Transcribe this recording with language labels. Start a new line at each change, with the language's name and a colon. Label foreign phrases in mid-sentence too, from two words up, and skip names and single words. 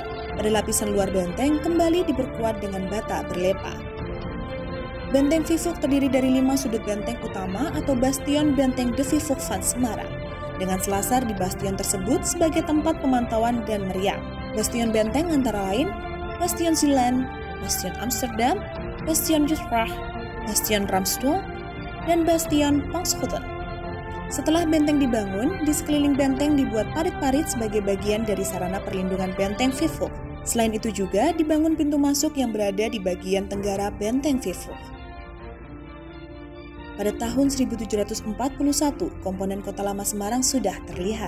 Indonesian: Pada lapisan luar benteng kembali diperkuat dengan bata berlepa. Benteng Vivok terdiri dari 5 sudut benteng utama atau bastion Benteng De Vivok van Semarang, dengan selasar di bastion tersebut sebagai tempat pemantauan dan meriam. Bastion benteng antara lain Bastion Zeeland, Bastion Amsterdam, Bastion Utrecht, Bastion Ramsdorp, dan Bastion Pangschoten. Setelah benteng dibangun, di sekeliling benteng dibuat parit-parit sebagai bagian dari sarana perlindungan Benteng Vivok. Selain itu juga dibangun pintu masuk yang berada di bagian tenggara Benteng Vivok. Pada tahun 1741, komponen Kota Lama Semarang sudah terlihat.